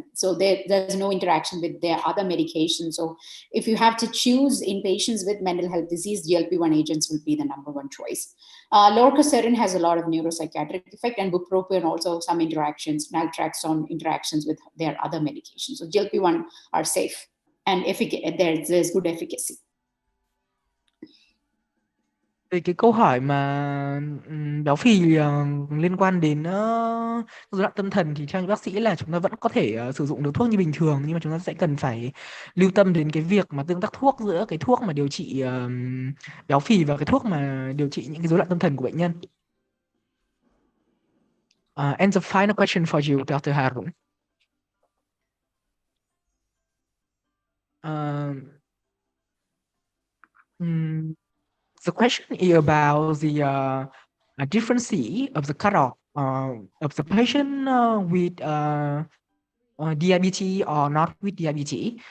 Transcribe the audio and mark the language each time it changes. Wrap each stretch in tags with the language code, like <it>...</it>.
<en>So there's no interaction with their other medications. So if you have to choose in patients with mental health disease, GLP-1 agents will be the #1 choice. Lorcaserin has a lot of neuropsychiatric effect, and bupropion also some interactions, naltrexone interactions with their other medications. So GLP-1 are safe and there's good efficacy.</en> <vi>Về cái câu hỏi mà béo phì liên quan đến rối loạn tâm thần thì theo như bác sĩ là chúng ta vẫn có thể sử dụng được thuốc như bình thường, nhưng mà chúng ta sẽ cần phải lưu tâm đến cái việc mà tương tác thuốc giữa cái thuốc mà điều trị béo phì và cái thuốc mà điều trị những cái rối loạn tâm thần của bệnh nhân.</vi> <en>And the final question for you, Dr. Haroon. The question is about the difference of the cutoff of the patient with diabetes or not with diabetes.</en>